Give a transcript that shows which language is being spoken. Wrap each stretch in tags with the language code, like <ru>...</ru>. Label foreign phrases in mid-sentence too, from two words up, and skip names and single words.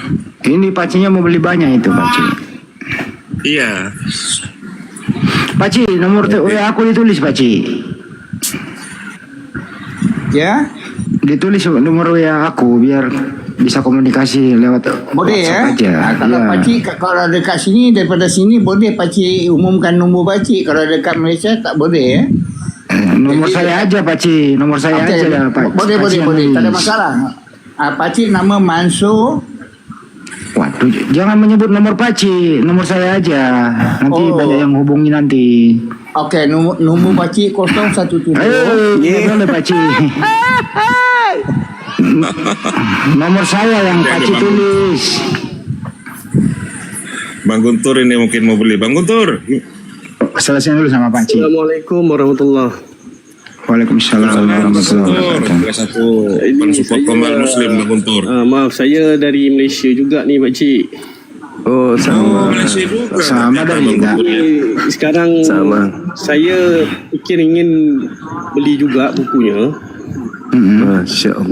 <id>Ini Pakciknya mau beli banyak itu Pakcik. Iya. Pakcik, nomor WA aku ditulis Pakcik. Ya? Ditulis nomor WA aku biar bisa komunikasi lewat boleh ya? aja.</id> <ms>Kalau Pakcik kalau dekat sini, daripada sini boleh Pakcik umumkan nombor Pakcik. Kalau dekat Malaysia tak boleh ya?</ms> <id>Nomor saya aja Pakcik, nomor saya aja lah Pak.</id> <ms>Boleh, tak ada masalah. Pakcik nama Mansur</ms> <id>Waduh, jangan menyebut nomor Paci, nomor saya aja. Nanti banyak yang hubungi nanti.</id> <ms>Okey, nombor Pakcik 017.</ms> <id>Boleh Paci. Nomor saya yang Paci tulis. Bang Guntur ini mungkin mau beli. Bang Guntur. Selesai dulu sama Paci.</id> <ar>السلام عليكم ورحمة الله. وعليكم السلام ورحمة الله وبركاته.</ar> <id>Satu support Komal Muslim Bang Guntur. Maaf, saya dari Malaysia juga nih Pak Cik. Oh, sama. Malaysia juga. Sama dari juga. Sekarang saya fikir ingin beli juga bukunya.</id> <ar>ما شاء الله.</ar>